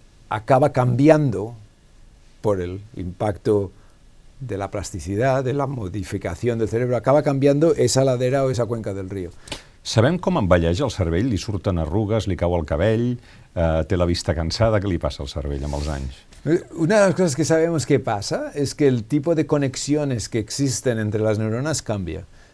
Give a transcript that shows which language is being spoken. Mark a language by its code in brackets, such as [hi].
[es] acaba cambiando por el impacto de la plasticidad, de la modificación del cerebro, acaba cambiando esa ladera o esa cuenca del río. [ca] Sabem com envelleix el cervell? Li surten arrugues, li cau el cabell, té la vista cansada, què li passa al cervell amb els anys? [es] Una de las cosas que sabemos que pasa es que el tipo de conexiones que existen entre las neuronas cambia.